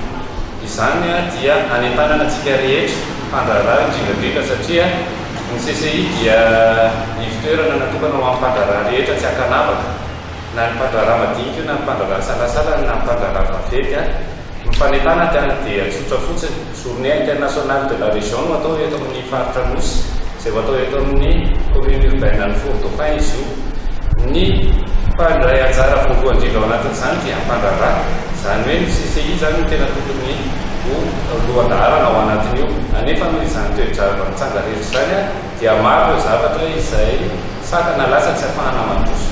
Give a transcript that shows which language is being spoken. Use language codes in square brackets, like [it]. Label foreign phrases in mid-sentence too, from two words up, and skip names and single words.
[mg] Izany dia anentanana antsika rehetra fandraraha indrindrandrindra satria ny CCI dia ivitoerana natokana ho amin'ny fandraraha rehetra tsy akanavaka. Na ny mpandraraha madinika na ny mpandraraha salasala na ny mpandraraha vaventy a mifanentana tiana dia tsotra fotsiny [fr] journée internationale de la région [mg] no atao eto amin'ny faritra Nosy zay atao eto amin'ny [fr] commune urbaine [mg] ny Fort-Dauphin izy io. Ny mpandray anjara voalohany indrindra ao anatin'izany dia mpandraraha, zany hoe ny CCI zany no tena tokony ho lohandarana ao anatin'io. Anefa noho izany toedrarava mitsanga rehetra zany a dia maro ireo zavatra izay sakana lasa tsy ahafahana mandroso.